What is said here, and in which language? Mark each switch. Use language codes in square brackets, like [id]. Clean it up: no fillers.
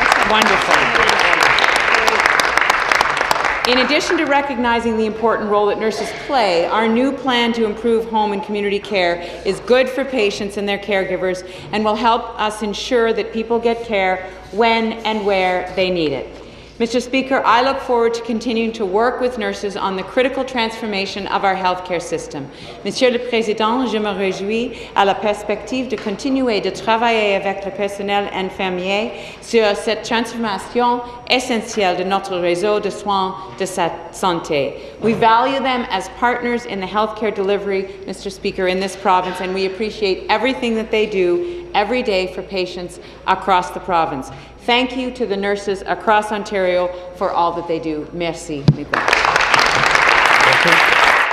[en] Wonderful. In addition to recognizing the important role that nurses play, our new plan to improve home and community care is good for patients and their caregivers and will help us ensure that people get care when and where they need it. Mr. Speaker, I look forward to continuing to work with nurses on the critical transformation of our healthcare system. [fr] Monsieur le Président, je me réjouis à la perspective de continuer de travailler avec le personnel infirmier sur cette transformation essentielle de notre réseau de soins de santé. [en] We value them as partners in the healthcare delivery, Mr. Speaker, in this province, and we appreciate everything that they do every day for patients across the province. Thank you to the nurses across Ontario for all that they do. [fr] Merci.